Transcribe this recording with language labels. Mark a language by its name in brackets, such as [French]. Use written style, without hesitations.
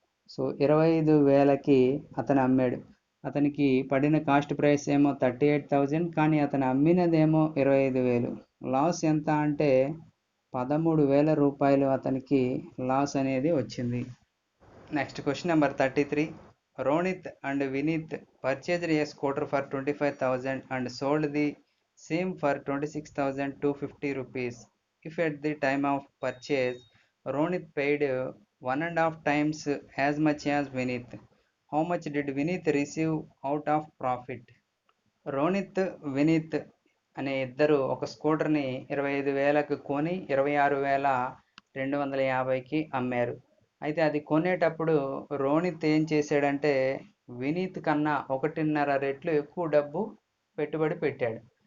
[Telugu] So 25,000కి అతను అమ్మాడు. అతనికి పడిన కాస్ట్ ప్రైస్ ఏమో 38,000, కానీ అతను అమ్మినదేమో 25,000. లాస్ ఎంత అంటే 13,000 రూపాయలు అతనికి లాస్ అనేది వచ్చింది. [English] Next question number 33. Ronit and Vinith purchased a scooter for 25,000 and sold the same for 26,250 rupees. If at the time of purchase Ronit paid 1.5 times as much as Vinith, how much did Vinith receive out of profit? [Telugu] Ronit Vineet అనే ఇద్దరు ఒక స్కూటర్ని 25,000కి కొని 26,250కి అమ్మారు. అయితే అది కొనేటప్పుడు రోనిత్ ఏం చేశాడంటే వినీత్ కన్నా 1.5 రెట్లు ఎక్కువ డబ్బు పెట్టుబడి పెట్టాడు.